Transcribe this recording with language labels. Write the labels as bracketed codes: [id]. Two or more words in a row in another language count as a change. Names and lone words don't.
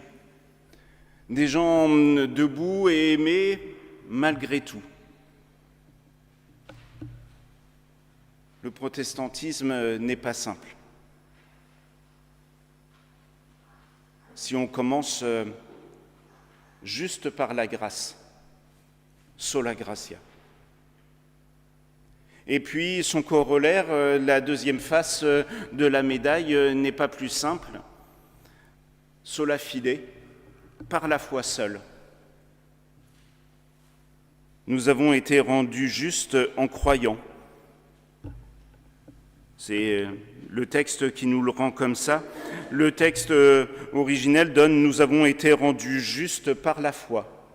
[fr] Des gens debout et aimés malgré tout. Le protestantisme n'est pas simple. Si on commence juste par la grâce, [la] sola gratia. [fr] Et puis son corollaire, la deuxième face de la médaille n'est pas plus simple. [la] Sola fide, [fr] par la foi seule. Nous avons été rendus justes en croyant. C'est le texte qui nous le rend comme ça. Le texte originel donne « Nous avons été rendus justes par la foi ».